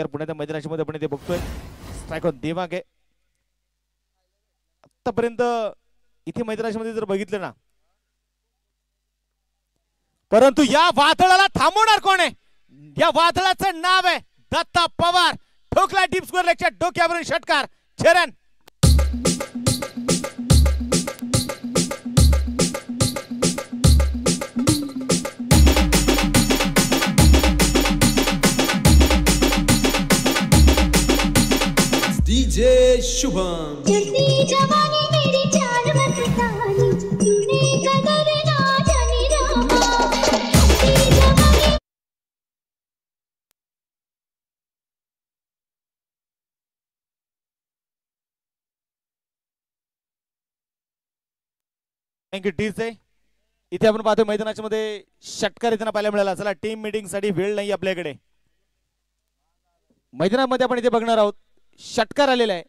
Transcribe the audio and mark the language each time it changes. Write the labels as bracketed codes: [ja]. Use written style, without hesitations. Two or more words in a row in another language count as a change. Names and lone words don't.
[mr] पुण्याच्या मैदानाच्या मध्ये आपण इथे बघतोय स्ट्रायकर देवांग आहे. आतापर्यंत इथे मैदानाच्या मध्ये जर बघितलं ना, परंतु या वादळाला थांबवणार कोण आहे? या वादळाचं नाव आहे दत्ता पवार. ठोकला [en] deep square [mr] लेगच्या डोक्यावरून षटकार. चरण डीजे शुभम. [hi] जवानी मेरी जान मस्तानी, तूने कदर ना जानी रामा. जवानी [mr] थँक्यू टीच आहे. इथे आपण पाहतोय मैदानाच्या मध्ये षटकार इथे पाहायला मिळाला. चला, [en] team meeting [mr] साठी वेळ नाही आपल्याकडे. मैदानामध्ये आपण इथे बघणार आहोत षटकार आलेला आहे.